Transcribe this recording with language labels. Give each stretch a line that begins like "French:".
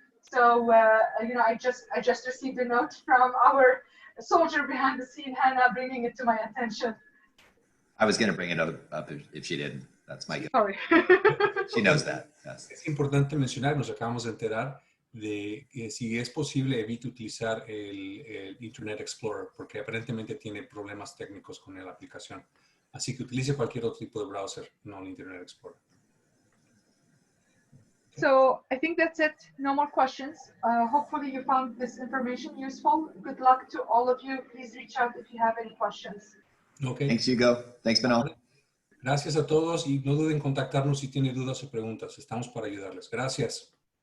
English: So, you know, I just received a note from our soldier behind the scene, Hannah, bringing it to my attention. I was going to bring it up if she didn't. That's my guess. Sorry. She knows that. Yes.
Spanish: Es importante mencionar, nos acabamos de enterar de que si es posible evite utilizar el Internet Explorer porque aparentemente tiene problemas técnicos con la aplicación. Así que utilice cualquier otro tipo de browser, no el Internet Explorer.
English: So I think that's it. No more questions. Hopefully you found this information useful. Good luck to all of you. Please reach out if you have any questions. Okay. Thanks, Hugo. Thanks, Manal.
Spanish: Gracias a todos y no duden en contactarnos si tienen dudas o preguntas. Estamos para ayudarles. Gracias.